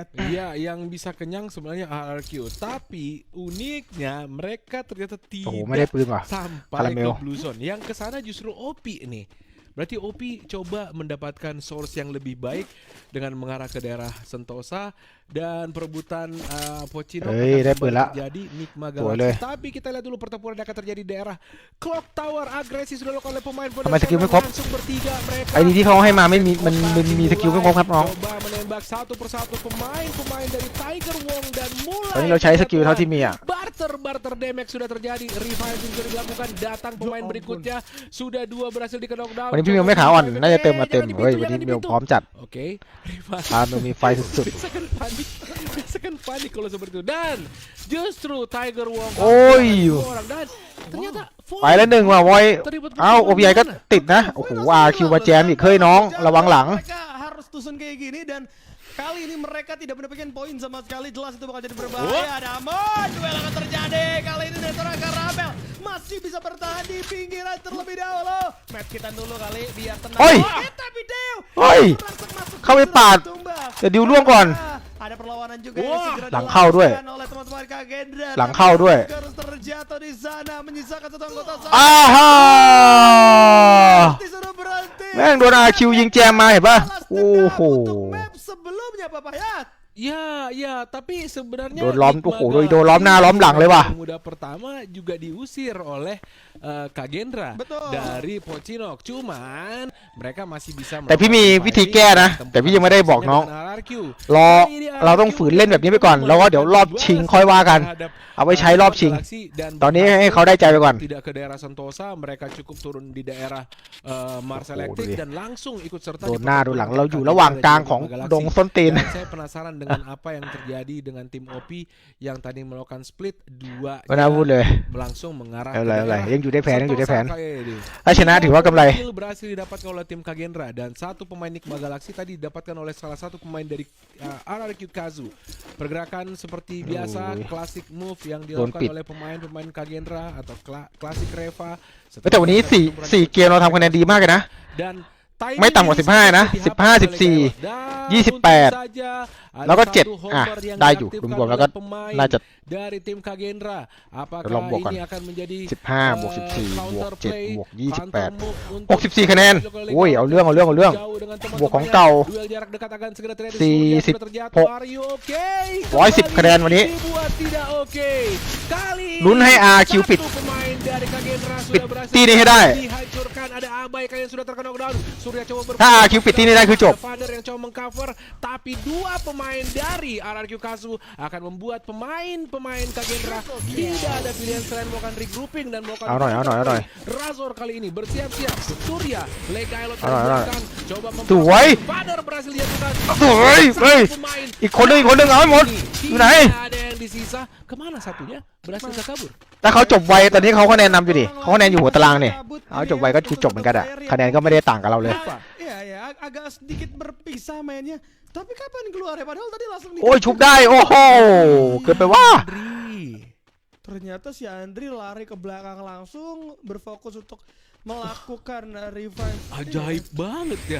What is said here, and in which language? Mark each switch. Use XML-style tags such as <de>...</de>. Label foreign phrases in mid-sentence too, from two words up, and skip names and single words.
<id>Iya, yang bisa kenyang sebenarnya RRQ. Tapi uniknya mereka ternyata</id> <th>โอ้โหไม่ได้</th> <id>tidak</id> <th>ปืนว่ะ</th> <id>sampai ke Caramel. Blue Zone. Yang kesana justru OP nih. Berarti OP coba mendapatkan source yang lebih baik dengan mengarah ke daerah Sentosa dan perebutan Pochinok</id> <th>ได้ปืนละ</th> <id>terjadi Nikma</id> <th>สวยเลย</th> <id>Galaxy. Tapi kita lihat dulu pertempuran yang akan terjadi di daerah Clock Tower. Agresi sudah dilakukan oleh pemain</id> <th>ทำไมสกิลไม่ครบ</th> <id>langsung bertiga mereka.</id> <th>ไอ้นี่ที่เขาให้มาไม่มีมันมีสกิลไม่ครบครับน้อง</th> <id>Coba menembak satu persatu pemain dari Tiger Wong dan mulai</id> <th>ตอนนี้เราใช้สกิลเท่าที่มีอ่ะ</th> <en>barter damage</en> <id>sudah terjadi. Reviving sudah dilakukan. Datang pemain berikutnya. Sudah 2 berhasil di knockdown.</id> <th>วันนี้พี่มิวไม่ขาอ่อนน่าจะเติมมาเต็มเฮ้ยวันนี้มิวพร้อมจัด</th> <id>Oke.</id> <th>พามิวมีไฟสุด</th> <id>Biasakan panik kalau seperti itu. Dan justru Tiger Wong</id> <th>ๆ โอ้ย</th> <id>dua orang dan ternyata</id> <th>ไปแล้วหนึ่งว่ะวอยเอ้า OBI ก็ติดนะ โอ้โหคิวมาแจมอีกเฮ้ยน้องระวังหลัง</th> <id>Mereka harus tusun kayak gini dan kali ini mereka tidak mendapatkan poin sama sekali. Jelas itu bakal jadi berbahaya. Namun duel akan terjadi. Kali ini Netora Karabel masih bisa bertahan di pinggiran terlebih dahulu. Match kita dulu kali biar tenang. Oi! Kita video.</id> <th>เฮ้ย เข้าไปปาด เดี๋ยวดิวล่วงก่อน</th> <id>Ada perlawanan juga Wah, yang segera</id> <th>หลังเข้าด้วย</th> <id>dilakukan oleh teman-teman Kagendra.</id> <th>หลังเข้าด้วย</th> <id>Harus terjatuh di sana menyisakan satu anggota</id> <th>อ้าฮ่า</th> <id>disuruh berhenti.</id> <th>แม่งโดนอาคิวยิงแจมมาเห็นปะโอ้โห</th> <id>Untuk map sebelumnya Papayat. Ya, tapi sebenarnya</id> <th>โดนล้อม</th> <id>Nikma</id> <th>โอ้โหโดนล้อมหน้าล้อมหลังเลยว่ะ</th> <id>Muda pertama juga diusir oleh Kagendra Betul. dari Pochinok. Cuman mereka masih bisa</id> <th>แต่พี่มีวิธีแก้นะ แต่พี่ยังไม่ได้บอกน้อง</th> <id>dengan RRQ</id> <th>เราต้องฝืนเล่นแบบนี้ไปก่อนแล้วก็เดี๋ยวรอบชิงค่อยว่ากัน เอาไว้ใช้รอบชิง ตอนนี้ให้เขาได้ใจไปก่อน</th> <id>tidak ke daerah Sentosa, mereka cukup turun di daerah Mars Electric dan langsung ikut serta</id> <th>โดนหน้าโดนหลังเราอยู่ระหว่างกลางของดงส้นตีน</th> <id>Dan saya penasaran dengan apa yang terjadi dengan tim OP yang tadi melakukan split 2</id> <th>ไม่น่าพูดเลย</th> <id>langsung mengarah</id> <th>อะไรยังอยู่ในแผนยังอยู่ในแผน</th> <id>Sentosa kayak ini.</id> <th>ถ้าชนะถือว่ากำไร</th> <id>Kill berhasil didapatkan oleh tim Kagendra dan satu pemain Nigma Galaxy tadi didapatkan oleh salah satu pemain dari RRQ Kazu. Pergerakan seperti biasa, klasik move yang dilakukan oleh pemain-pemain Kagendra atau klasik Reva.</id> <th>แต่วันนี้4เกมเราทำคะแนนดีมากเลยนะ</th> <id>Dan</id> <th>ไม่ต่ำกว่า15นะ15 14 28 แล้วก็7ได้อยู่รวมๆแล้วก็น่าจะ</th> <id>dari tim Kagendra. Apakah</id> <th>ลองบวกก่อน</th> <id>ini akan menjadi</id> <th>15บวก14บวก7บวก28 64คะแนนโอ้ยเอาเรื่องบวกของเก่า 110 คะแนนวันนี้ลุ้นให้ RQ ปิดตีนี้ให้ได้ถ้า RQ ปิดตีนี้ได้คือจบ</th> <id>yang coba mengcover, tapi 2 pemain dari RRQ Kazu akan membuat pemain Kagendra tidak ada pilihan selain melakukan regrouping dan melakukan</id> <th>เอาหน่อย</th> <id>Razor kali ini bersiap-siap. Surya Legailot</id> <th>เอาหน่อย</th> <id>coba</id> <th>สวย</th> <id>Father berhasil dilakukan.</id> <th>สวยเฮ้ยอีกคนหนึงเอาให้หมดอยู่ไหน</th> <id>Tidak ada yang disisa. Kemana satunya? Berhasil kabur.</id> <th>ถ้าเขาจบไวตอนนี้เขาคะแนนนำอยู่ดิเขาคะแนนอยู่หัวตารางนี่เขาจบไวก็คือจบเหมือนกันอะคะแนนก็ไม่ได้ต่างกับเราเลย</th> <id>Ya, agak sedikit berpisah mainnya. Tapi kapan keluar ya? Padahal tadi langsung</id> <th>โอ้ยชุบได้โอ้โหเกินไปว่า</th> <id>Ternyata si Andri lari ke belakang langsung berfokus untuk melakukan revive. Ajaib banget ya.</id>